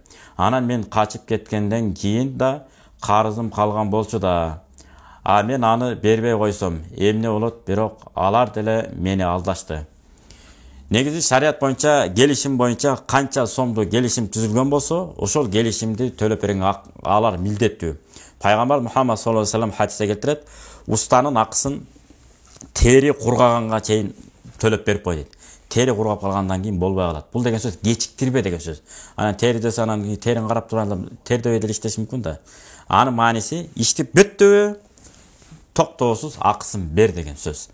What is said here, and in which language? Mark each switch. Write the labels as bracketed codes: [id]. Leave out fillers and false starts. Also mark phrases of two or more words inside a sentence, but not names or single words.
[ky] Анан мен качып кеткенден кийин да карызым калган болчу да. Мен аны бербей койсом эмне болот? Бирок алар деле мени алдашты. Негизи шариат боюнча, келишим боюнча канча сомду келишим түзүлгөн болсо, ошол келишимди төлөп берген алар милдеттүү. Пайгамбар Мухаммад [ar] صلى الله عليه وسلم [ky] хадисте келтирет, устанын акысын тери кургаганга чейин төлөп берип кой дейт. Тери кургап калгандан кийин болбой калат. Бул деген сөз кечиктирбе деген сөз. Анан тери десе, анан терин карап турганда тердебей деле иштеш мүмкүн да. Анын мааниси иштеп бүттүбү, токтоосуз акысын бер деген сөз.